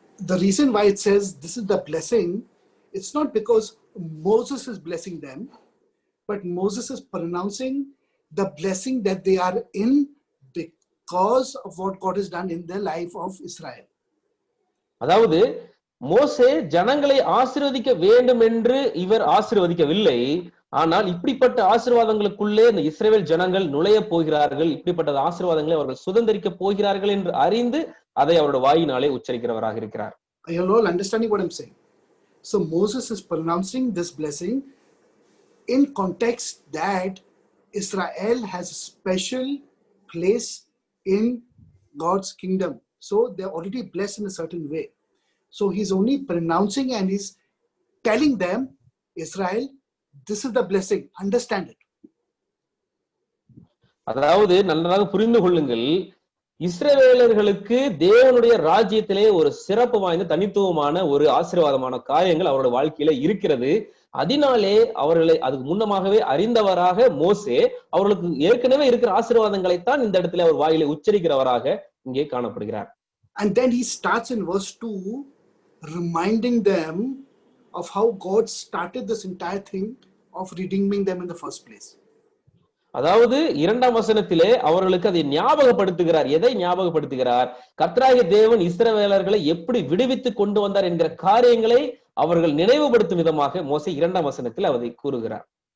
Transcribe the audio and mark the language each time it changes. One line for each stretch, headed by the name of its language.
English: The reason why it says this is the blessing, it's not because Moses is blessing them, but Moses is pronouncing the blessing that they are in because of what God has done in the life of Israel.
Tamil: அதாவது மோசே ஜனங்களை ஆசீர்வதிக்க வேண்டும் என்று இவர் ஆசீர்வதிக்கவில்லை, ஆனால் இப்படிப்பட்ட ஆசீர்வாதங்களுக்குள்ளே இந்த இஸ்ரவேல் ஜனங்கள் நுழைய போகிறார்கள், இப்படிப்பட்ட ஆசீர்வாதங்களை அவர்கள் சுதந்திரிக்க போகிறார்கள் என்று அறிந்து அதை அவருடைய வாயினாலே உச்சரிக்கிறவராக இருக்கிறார்.
English: Are you all understanding what I'm saying? So Moses is pronouncing this blessing in context that Israel has a special place in God's kingdom. So they're already blessed in a certain way. So he's only pronouncing and he's telling them, Israel, this is the blessing. Understand it.
Tamil: அதாவது நன்றாக புரிந்து கொள்ளுங்கள், இஸ்ரவேலர்களுக்கு தேவனுடைய ராஜ்யத்திலே ஒரு சிறப்பு வாய்ந்த தனித்துவமான ஒரு ஆசீர்வாதமான காரியங்கள் அவருடைய வாழ்க்கையில இருக்கிறது. அதனாலே அவர்களை அதுக்கு முன்னமாகவே அறிந்தவராக மோசே அவர்களுக்கு ஏற்கனவே இருக்கிற ஆசீர்வாதங்களைத்தான் இந்த இடத்துல அவர் வாயிலை உச்சரிக்கிறவராக இங்கே காணப்படுகிறார்.
English: And then he starts in verse 2 reminding them of how God started this entire thing of redeeming them in the first place.
Tamil: அதாவது 2ஆம் வசனத்திலே அவர்களுக்கு அதை ஞாபகப்படுத்துகிறார். எதை ஞாபகப்படுத்துகிறார்? கர்த்தராகிய தேவன் இஸ்ரவேலர்களை எப்படி விடுவித்து கொண்டு வந்தார் என்கிற காரியங்களை அவர்கள் நினைவுபடுத்தும் விதமாக மோசே 2ஆம் வசனத்தில் அதை கூறுகிறார்.